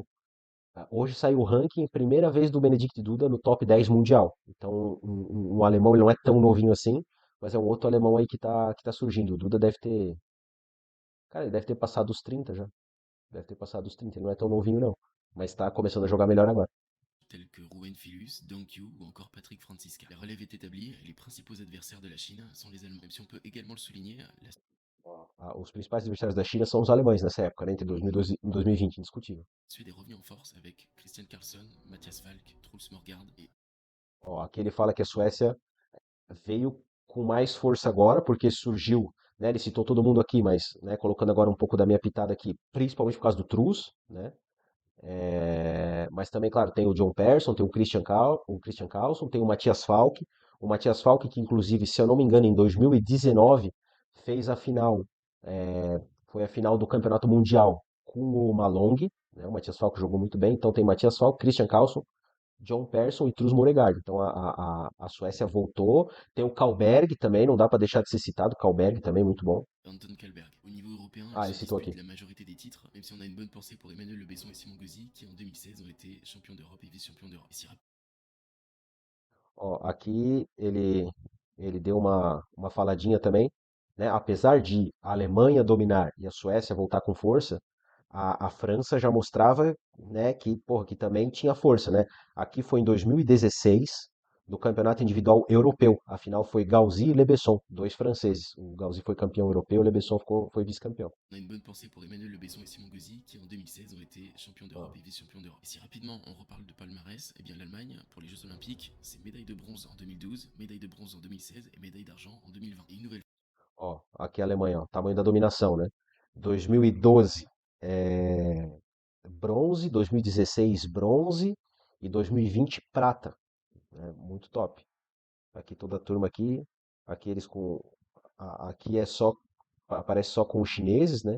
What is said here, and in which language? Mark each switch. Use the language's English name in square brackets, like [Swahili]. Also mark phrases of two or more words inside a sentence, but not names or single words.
[Portuguese] Hoje saiu o ranking, primeira vez do Benedict Duda no top 10 mundial. Então, um alemão, ele não é tão novinho assim, mas é um outro alemão aí que tá surgindo. O Duda deve ter. Cara, ele deve ter passado os 30 já. Deve ter passado os 30. Ele não é tão novinho, não. Mas tá começando a jogar melhor agora. [French] Tels que Ruben Filus, Dong Yu ou encore Patrick Francisca. La relève est établie, les principaux adversaires de la Chine sont les Allemands. Même si on peut également le souligner, la [Portuguese] Os principais adversários da China são os alemães nessa época, né? Entre 2012 e 2020, indiscutível. [French] Suède est revenue en force avec Christian Carlsson, Matthias Falk, Truls Morgard et [Portuguese] Ó, aqui ele fala que a Suécia veio com mais força agora, porque surgiu, né? Ele citou todo mundo aqui, mas, né, colocando agora um pouco da minha pitada aqui, principalmente por causa do Trus, né? Mas também, claro, tem o John Persson, tem o Christian Carlson, tem o Matthias Falk que inclusive, se eu não me engano, em 2019 fez a final, foi a final do Campeonato Mundial com o Malong, né? O Matthias Falk jogou muito bem, então tem Matthias Falk, Christian Carlson, John Persson e Truls Moregard. Então a Suécia voltou. Tem o Karlberg também, não dá para deixar de ser citado. Karlberg também, muito bom. Anton Kalberg. [French] Au niveau européen, elle Ah, se [Portuguese] ele citou [French] dispute [Portuguese] aqui. [French] la majorité des titres, même si on a une bonne pensée pour Emmanuel Le Besson et Simon Gauzy, qui en 2016 ont été champions d'Europe et vice-champions d'Europe. Et si [Portuguese] Ó, aqui ele deu uma faladinha também, né? Apesar de a Alemanha dominar e a Suécia voltar com força, a França já mostrava, né, que, porra, que também tinha força, né? Aqui foi em 2016, do Campeonato Individual Europeu. A final foi Gauzy e Lebesson, dois franceses. O Gauzy foi campeão europeu, o Lebesson foi vice-campeão. [French] on a une bonne pensée pour Emmanuel Le Besson et Simon Gauzy, qui en 2016 ont été champions d'Europe [Portuguese] Ó, [French] et vice-champions d'Europe. Et si rapidement on reparle de palmarès, eh bien l'Allemagne, pour les Jeux Olympiques, c'est médaille de bronze en 2012, médaille de bronze en 2016 et médaille d'argent en 2020. Et une nouvelle [Portuguese] aqui a Alemanha, ó, tamanho da dominação, né? 2012, é, bronze, 2016 bronze e 2020 prata, né? Muito top. Aqui toda a turma aqui eles com aqui é só aparece só com os chineses, né?